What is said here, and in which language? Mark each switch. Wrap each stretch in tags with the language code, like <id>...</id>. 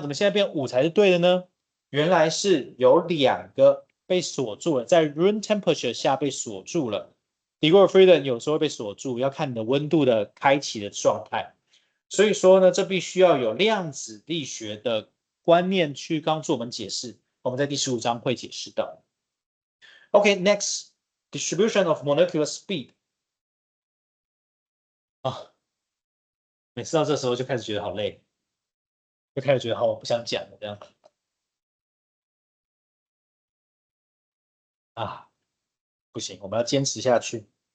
<zh>怎么现在变5才是对的呢？原来是有2个被锁住了，在</zh> <en>room temperature</en> <zh>下被锁住了。</zh> <en>degree of freedom</en> <zh>有时候会被锁住，要看你的温度的开启的状态。所以说呢，这必须要有量子力学的观念去帮助我们解释。我们在第15章会解释到。</zh> <en>Okay, next distribution of molecular speed.</en> <zh>啊，每次到这时候就开始觉得好累，就开始觉得好，我不想讲了这样。啊，不行，我们要坚持下去。</zh>